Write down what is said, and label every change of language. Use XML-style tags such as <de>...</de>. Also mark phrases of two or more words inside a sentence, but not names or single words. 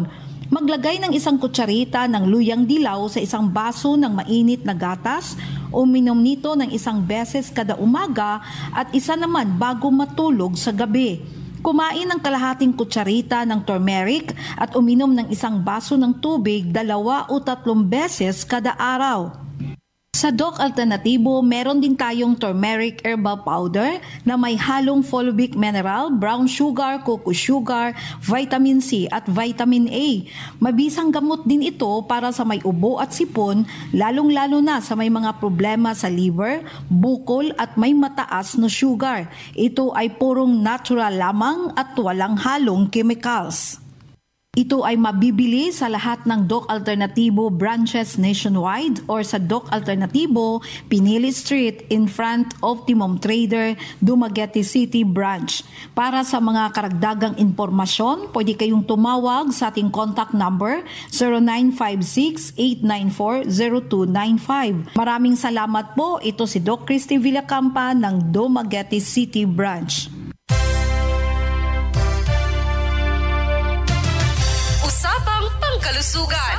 <tl>Maglagay ng 1 kutsarita ng luyang dilaw sa isang baso ng mainit na gatas, uminom nito ng 1 beses kada umaga at 1 naman bago matulog sa gabi. Kumain ng kalahating kutsarita ng turmeric at uminom ng 1 baso ng tubig 2 o 3 beses kada araw. Sa Doc Alternatibo, meron din tayong</tl> <en>turmeric herbal powder</en> <tl>na may halong</tl> <en>fulvic mineral, brown sugar, cocoa sugar, vitamin C</en> <tl>at</tl> <en>vitamin A.</en> <tl>Mabisang gamot din ito para sa may ubo at sipon, lalong-lalo na sa may mga problema sa liver, bukol at may mataas na sugar. Ito ay purong natural lamang at walang halong chemicals. Ito ay mabibili sa lahat ng Doc Alternatibo</tl> <en>branches nationwide</en> <tl>or sa Doc Alternatibo, Pinili Street</tl> <en>in front of</en> <tl>Optimum Trader, Dumaguete City Branch. Para sa mga karagdagang impormasyon, pwede kayong tumawag sa ating</tl> <en>contact number</en> <tl>0956-894-0295. Maraming salamat po. Ito si Doc Christy Villacampa ng Dumaguete City Branch. Pangkalusugan.</tl>